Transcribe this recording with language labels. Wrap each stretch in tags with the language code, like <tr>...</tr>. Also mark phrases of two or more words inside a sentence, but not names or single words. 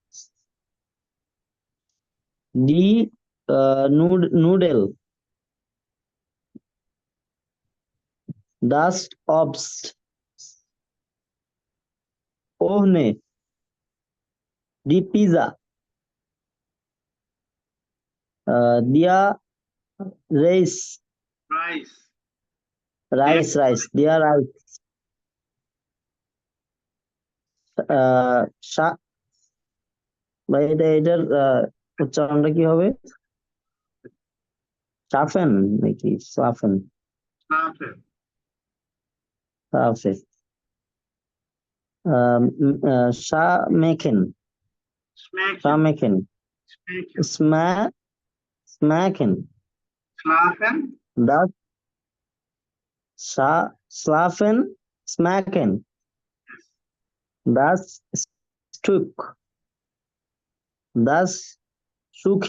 <de>Die Nudel, das Obst, ohne, die Pizza, der Reis, rice, der Reis,</de> <bn>বা এটার উচ্চারণটা কি হবে? সাফেন নাকি সাফেন?</bn> <de>schlafen, সাফে Schmecken, schmecken, Schmecken, schlafen, das Schlafen, Schmecken, das Stück, das Sushi,</de>